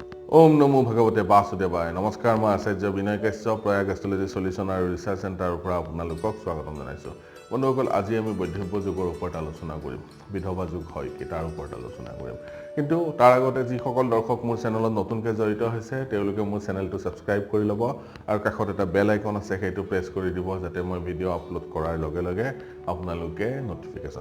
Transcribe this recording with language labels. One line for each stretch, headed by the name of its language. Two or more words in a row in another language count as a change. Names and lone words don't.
Sanskrit: ओम नमो भगवते वासुदेवाय
Assamese: নমস্কাৰ মই আচাৰ্য বি কাশ্যপ প্ৰয়াগ এষ্ট্ৰলজী ছলিউছন আৰু ৰিছাৰ্চ চেণ্টাৰ পৰ আপোনালোক স্বাগতম জনাইছো বন্ধুসকল আজি আমি বৈধব্য যুগৰ ওপৰত আলোচনা কৰিম বিধৱা যুগ হয় কি তাৰ ওপৰত আলোচনা কৰিম কিন্তু তাৰ আগতে যি সকল দৰ্শক মোৰ চেনেলত নতুনকৈ জড়িত হৈছে তেওঁলোকে মোৰ চেনেলটো সাবস্ক্ৰাইব কৰি ল'ব আৰু কাষত এটা বেল আইকন আছে সেইটো প্ৰেছ কৰি দিব যাতে মই ভিডিঅ' আপলোড কৰাৰ লগে লগে আপোনালোকে নটিফিকেশন